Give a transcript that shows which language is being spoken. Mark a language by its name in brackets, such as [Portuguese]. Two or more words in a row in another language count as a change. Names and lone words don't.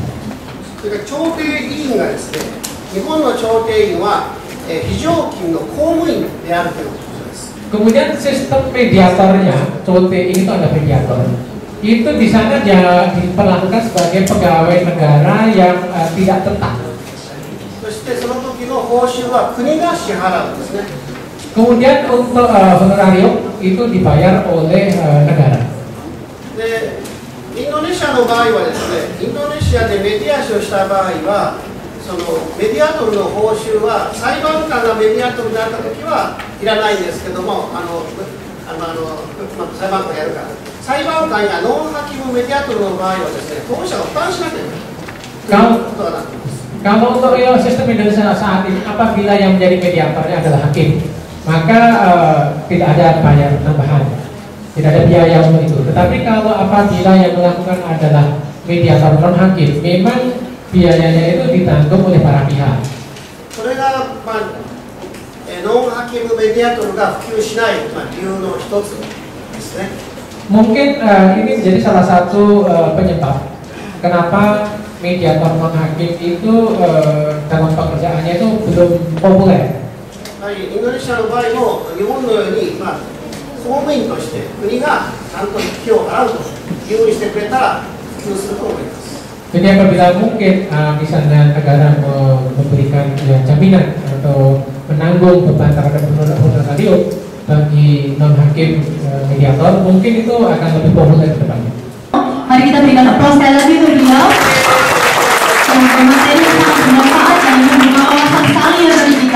[Japanese] それから調停委員がですね、日本の調停員は非常勤の公務員であるということです。 [Indonesian] Kemudian sistem mediatornya, COTE ini itu ada mediator. Itu di sana dia diperlakukan sebagai pegawai negara yang tidak tetap. [Japanese] そしてその時の報酬は国が支払うんですね。 [Indonesian] Kemudian untuk honorarium itu dibayar oleh negara. [Japanese] で、インドネシアの場合はですね、インドネシアでメディアシをした場合は、そのメディアトルの報酬は裁判官がメディアトルであった時はいらないんですけども、裁判官がやるから。裁判官や [Indonesian] non hakim mediator [Japanese] の場合はですね、当事者が負担しなければいけないということがなっています。 [Indonesian] Kalau untuk real sistem Indonesia saat ini, apabila yang menjadi mediatornya adalah hakim, maka tidak ada bayar tambahan, tidak ada biaya untuk itu. Tetapi kalau apabila yang melakukan adalah mediator non hakim, memang biayanya itu ditanggung oleh para pihak. [Japanese] それが、 [Indonesian] non hakim mediator [Japanese] が普及しない、理由の一つですね。 [Indonesian] Mungkin ini menjadi salah satu penyebab kenapa mediator non hakim itu dalam pekerjaannya itu belum populer. [Japanese] インドネシアの場合も日本のように、公務員として国がちゃんと費用を払うというふうにしてくれたら普及すると思います。 [Indonesian] Jadi apabila mungkin misalnya negara memberikan jaminan atau menanggung beban terhadap honorer radio bagi non hakim mediator, mungkin itu akan lebih populer ke depannya. Mari kita berikan aplaus sekali lagi untuk beliau. Materi yang sangat bermanfaat dan membuka wawasan sekali ya bagi kita.